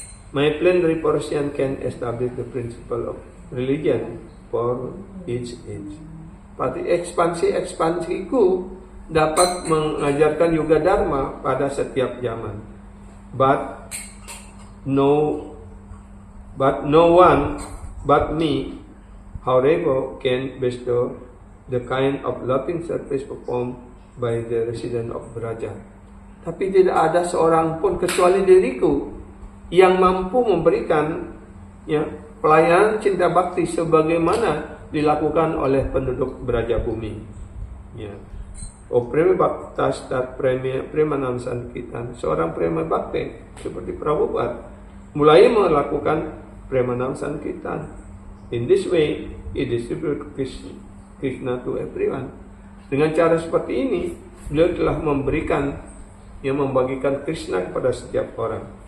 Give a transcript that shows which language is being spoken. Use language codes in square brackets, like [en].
[en] My plenary portion can establish the principle of religion for each age. [id] Berarti ekspansiku dapat mengajarkan Yoga Dharma pada setiap zaman. [en] But no one but me, however, can bestow the kind of loving service performed by the resident of Braja. [id] Tapi tidak ada seorang pun kecuali diriku yang mampu memberikan pelayanan cinta bakti sebagaimana dilakukan oleh penduduk Braja bumi. Prema Bhakta Stat Premanam Sankirtan, seorang Prema Bhakti seperti Prabhupada mulai melakukan Premanam Sankirtan. [en] In this way, he distributed Krishna to everyone. [id] Dengan cara seperti ini, beliau telah membagikan Krishna kepada setiap orang.